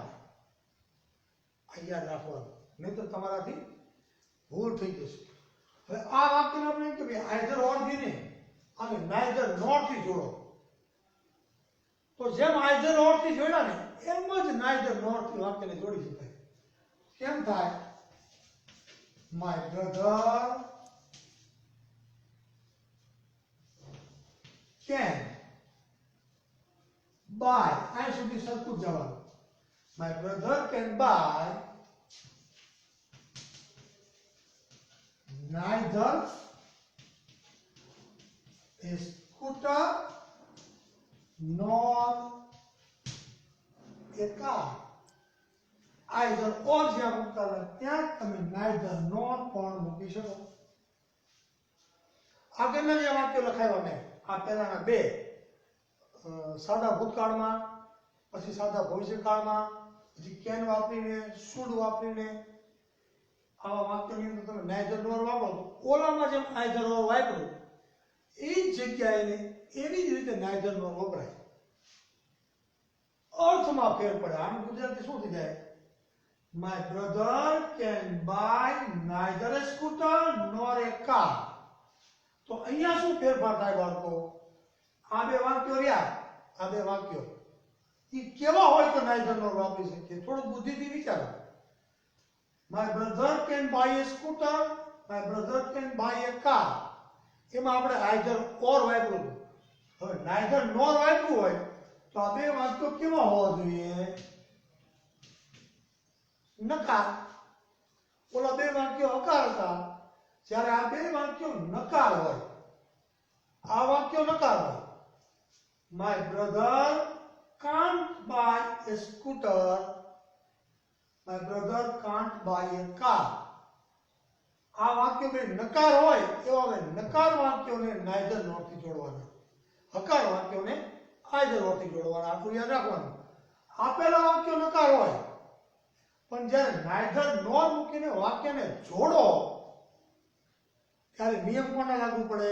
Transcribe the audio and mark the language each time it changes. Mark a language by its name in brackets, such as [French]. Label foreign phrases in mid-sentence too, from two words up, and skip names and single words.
[Gujarati] આ યાદ રાખવાનું, નહીતર તમારાથી ભૂલ થઈ જશે. હવે આ વાક્યને આપણે કે ભાઈ [English] either or [Gujarati] થી ને અને [English] neither nor [Gujarati] થી જોડો. તો જેમ [English] either or [Gujarati] થી જોડ્યા ને એમ જ [English] neither nor [Gujarati] થી વાક્યને જોડી શકાય. કેમ થાય? [English] My brother can buy. [Gujarati] અહીં સુધી સરખું જવાનું. [English] My brother can buy neither a scooter nor a car. either or [Gujarati] જ્યાં મૂકતા હોય ત્યાં તમે [English] neither nor [Gujarati] પણ મૂકી શકો. આગળના જે વાક્યો લખાવ્યા મેં આ પહેલાના બે સાદા ભૂતકાળમાં, પછી સાદા ભવિષ્યકાળમાં, પછી કેન વાપરીને, શુડ વાપરીને આવા વાક્યોની અંદર તમે [English] neither nor [Gujarati] વાપરો તો ઓલામાં જેમ [English] either or [Gujarati] વાપરો એ જ જગ્યાએ એવી જ રીતે [English] neither nor [Gujarati] વપરાય. અર્થમાં ફેર પડે. આનું ગુજરાતી શું થઈ જાય? [English] My brother can buy neither a scooter nor a car. [Gujarati] તો અહીંયા શું ફેરફાર થાય બાળકો? આ બે વાક્યો રહ્યા, આ બે વાક્યો એ કેવા હોય તો [English] neither nor [Gujarati] વાપરી શકીએ? થોડું બુદ્ધિથી વિચારો. [English] My brother can buy a scooter, my brother can buy a car. [Gujarati] એમાં આપણે [English] either or [Gujarati] વાપર્યું. હવે [English] neither nor [Gujarati] વાપર્યું હોય તો આ બે વાક્યો કેવા હોવા જોઈએ? નકાર. ઓલા બે વાક્યો હકાર હતા, જ્યારે આ બે વાક્યો નકાર હોય. આ વાક્યો નકાર હોય. [English] My brother can't buy a scooter, my brother can't buy a car. [Gujarati] આ વાક્યો બે નકાર હોય એવા હવે નકાર વાક્યોને [English] neither nor [Gujarati] થી જોડવાના, હકાર વાક્યોને [English] either nor [Gujarati] થી જોડવાના. આટલું યાદ રાખવાનું. આપેલા વાક્યો નકાર હોય પણ જ્યારે [English] neither nor [Gujarati] મૂકીને વાક્યને જોડો ત્યારે નિયમ કોને લાગુ પડે?